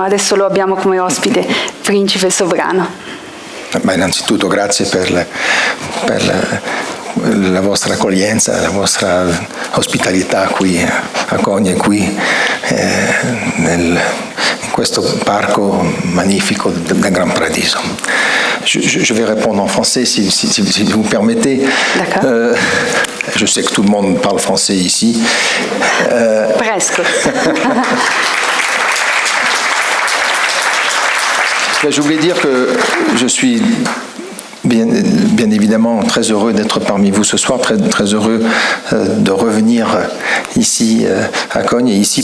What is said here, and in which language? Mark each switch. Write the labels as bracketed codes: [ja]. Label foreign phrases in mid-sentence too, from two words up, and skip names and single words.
[it] Adesso lo abbiamo come ospite principe sovrano. Ma innanzitutto grazie per la vostra accoglienza, la vostra ospitalità qui a Cogno e qui in questo parco magnifico del Gran Paradiso. [fr] Je vais répondre en français si vous permettez. D'accord. Je sais que tout le monde parle français ici. Presque. Je voulais dire que je suis bien évidemment très heureux d'être parmi vous ce soir, très heureux de revenir ici à Cogno et ici